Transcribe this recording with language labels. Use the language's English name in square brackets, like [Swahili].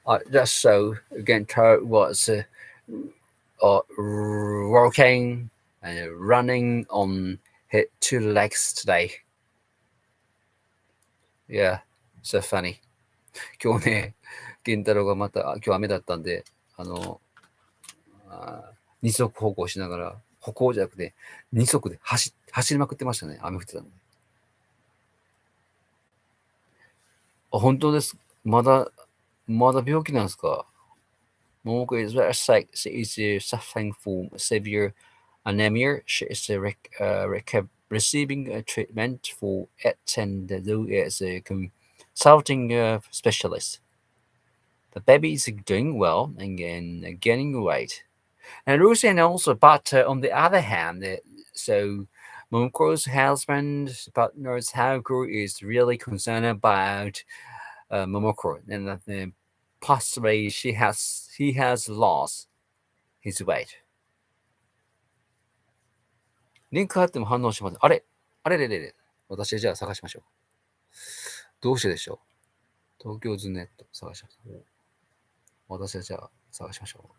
[English] Just so again, was walking and running on his two legs today. Yeah, so funny. [Japanese] 今日ね、健太郎がまた、今日雨だったんで、二足歩行しながら、歩行じゃなくて、二足で走って、走りまくってましたね。雨降ってたんで。あ、本当です。まだ病気なんですか？ [English] Momoko is very sick. She is suffering from severe anemia. She is receiving treatment for it and though is a consulting specialist. The baby is doing well and gaining weight. And Lucy and also, but on the other hand, so Momoko's husband, partner's Haku is really concerned about Momoko and that possibly he has lost his weight. [Japanese] リンク貼っても反応します。あれ。私じゃあ探しましょう。どうしてでしょう。東京ズネット探しましょう。私はじゃあ探しましょう。